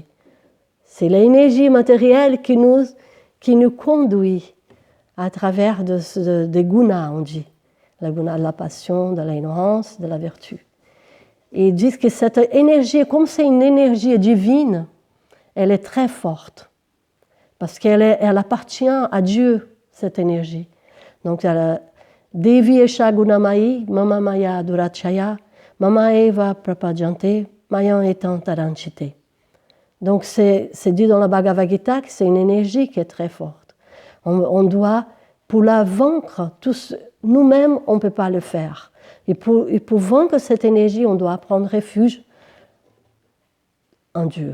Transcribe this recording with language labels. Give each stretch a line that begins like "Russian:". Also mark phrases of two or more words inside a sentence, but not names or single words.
French: C'est l'énergie matérielle qui nous conduit à travers des gunas, on dit. La guna de la passion, de l'ignorance, de la vertu. Et ils disent que cette énergie, comme c'est une énergie divine, elle est très forte. Parce elle appartient à Dieu, cette énergie. Donc,
Sanskrit: दैवी ह्येषा गुणमयी, मम माया दुरत्यया, मामेव प्रपद्यन्ते, मायामेतां तरन्ति ते.
French: Donc, c'est dit dans la Bhagavad Gita que c'est une énergie qui est très forte. On doit, pour la vaincre, nous-mêmes, on ne peut pas le faire. Et pour vaincre cette énergie, on doit prendre refuge en Dieu.